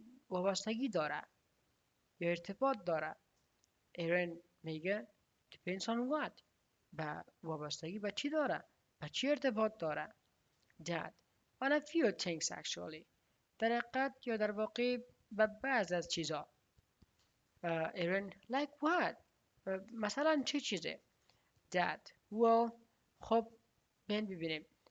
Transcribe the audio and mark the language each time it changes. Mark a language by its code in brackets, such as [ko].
[fa] وابستگی داره یا ارتباط داره. [en] Aaron [fa] میگه [en] Depends on what? [fa] به وابستگی به چی داره؟ به چی ارتباط داره؟ [en] Dad, on a few things actually. [fa] در حقیقت یا در واقع به بعض از چیزا. [en] Aaron, like what? [fa] مثلا چه چیزه؟ [en] Dad, well, [fa] خب ببینیم.